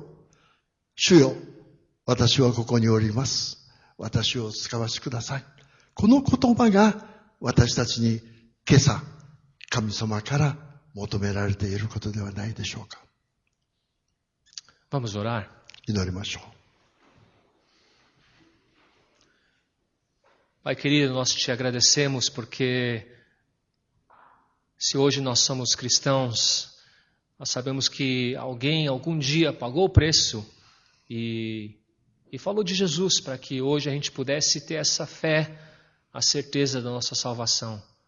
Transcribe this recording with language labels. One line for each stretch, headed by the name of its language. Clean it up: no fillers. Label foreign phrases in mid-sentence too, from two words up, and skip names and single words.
Japanese: 主よ、私はここにおります。私を使わせてください。この言葉が私たちに今朝神様から求められていることではないでしょうか。
Portuguese: Vamos orar?
Japanese: 祈りましょう。
Portuguese: Pai querido, nós te agradecemos porque se hoje nós somos cristãos, nós sabemos que alguém algum dia pagou o preço e falou de Jesus para que hoje a gente pudesse ter essa fé, a certeza da nossa salvação.